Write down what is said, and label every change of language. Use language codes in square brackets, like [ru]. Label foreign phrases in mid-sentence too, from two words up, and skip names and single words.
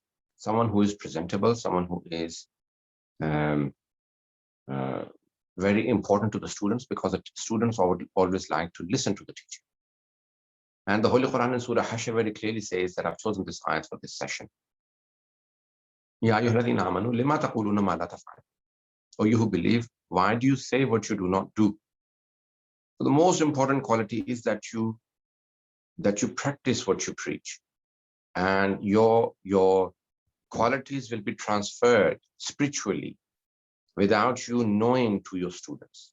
[en] Someone who is presentable, someone who is very important to the students, because the students always like to listen to the teacher. And the Holy Quran in Surah Hashr very clearly says that I've chosen this ayat for this session. [ar] يا أيها الذين آمنوا لم تقولون ما لا تفعلون. [en] O you who believe, why do you say what you do not do? So the most important quality is that you practice what you preach, and your qualities will be transferred spiritually without you knowing to your students.